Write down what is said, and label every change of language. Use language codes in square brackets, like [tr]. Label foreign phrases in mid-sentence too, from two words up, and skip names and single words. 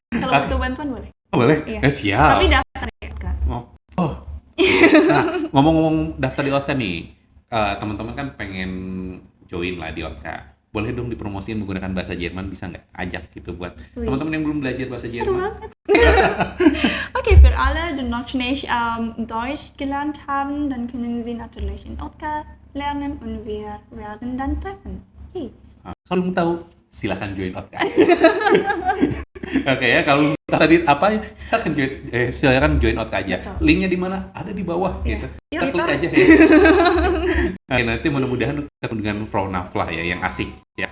[id] Kalau butuh bantuan boleh. Boleh? Iya. Siap. Tapi daftar ya kan. Nah, ngomong-ngomong daftar di OTKA nih, teman-teman kan pengen join lah di OTKA. Boleh dong dipromosiin menggunakan bahasa Jerman, bisa nggak? Ajak gitu buat teman-teman yang belum belajar bahasa Seru Jerman. banget. [de] Okay, für alle, die noch nicht Deutsch gelernt haben, dann können Sie natürlich in OTKA lernen und wir werden dann treffen. [id] Hey. Nah, kalau belum tahu, silakan join OTKA. Oke ya, kalau tadi apa silakan join OTKA aja. Betul. Linknya di mana? Ada di bawah Iya. gitu. Yuk, Kita klik kita- aja ya. Nah, nanti mudah-mudahan ketemu dengan Frau Naflah ya yang asik ya.